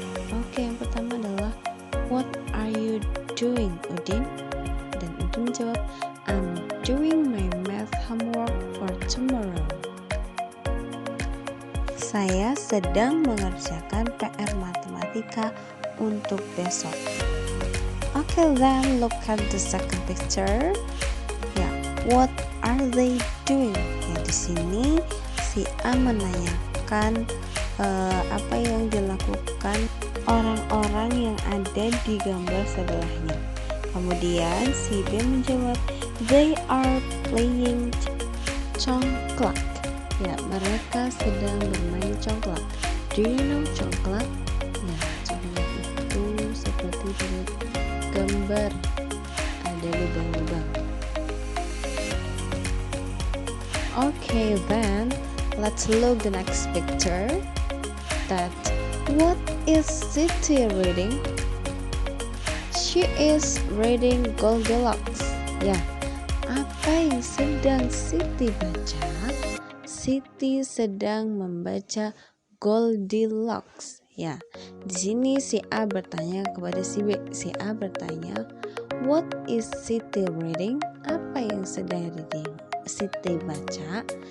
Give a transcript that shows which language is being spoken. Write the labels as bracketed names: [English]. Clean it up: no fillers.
[English] Oke, [Indonesian] yang pertama adalah [English] what are you doing, Udin? [Indonesian] Dan Udin menjawab, [English] I'm doing my math homework for tomorrow. [Indonesian] Saya sedang mengerjakan PR matematika untuk besok. [English] Okay, then look at the second picture. Ya, what are they doing? [Indonesian] Ya, di sini si A menanyakan apa yang dilakukan orang-orang yang ada di gambar sebelahnya. Kemudian si B menjawab, [English] they are playing congklak. [Indonesian] Ya, mereka sedang bermain congklak. [English] Do you know congklak? [Indonesian] Ya, congklak itu seperti di gambar ada lubang-lubang. [English] Okay, then let's look the next picture. That what is Siti reading? She is reading Goldilocks. [Indonesian] Ya, apa yang sedang Siti baca? Siti sedang membaca Goldilocks. Ya, di sini si A bertanya kepada si B. Si A bertanya, [English] what is Siti reading? [Indonesian] Apa yang sedang Siti baca?